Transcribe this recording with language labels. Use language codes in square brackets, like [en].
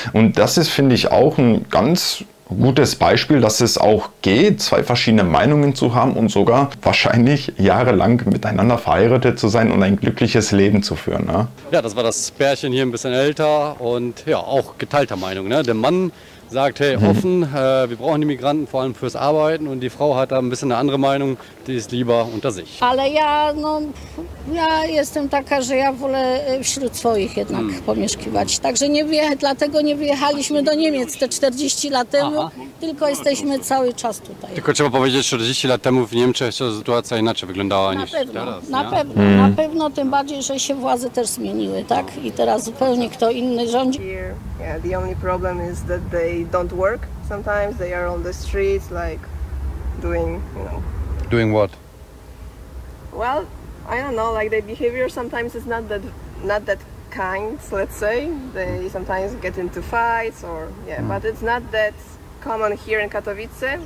[de] Und das ist, finde ich, auch ein ganz gutes Beispiel, dass es auch geht, zwei verschiedene Meinungen zu haben und sogar wahrscheinlich jahrelang miteinander verheiratet zu sein und ein glückliches Leben zu führen. Ne? Ja, das war das Pärchen hier ein bisschen älter und ja, auch geteilter Meinung. Ne? Der Mann sagt, hey, offen, wir brauchen die Migranten vor allem fürs Arbeiten, und die Frau hat da ein bisschen eine andere Meinung, die ist lieber unter sich. [pl] Ale ja jestem taka, że ja wolę wśród swoich jednak pomieszkiwać. Także dlatego nie wyjechaliśmy do Niemiec te 40 lat temu, tylko jesteśmy cały czas tutaj. Tylko trzeba powiedzieć, 40 lat temu w Niemczech to sytuacja inaczej wyglądała niż teraz. Na pewno, tym bardziej, że się władze też zmieniły, tak? I teraz zupełnie kto inny rządzi. [en] Yeah, the only problem is that they don't work. Sometimes they are on the streets, like doing, Doing what? Well, I don't know. Like their behavior sometimes is not that kind. Let's say they sometimes get into fights, or but it's not that common here in Katowice.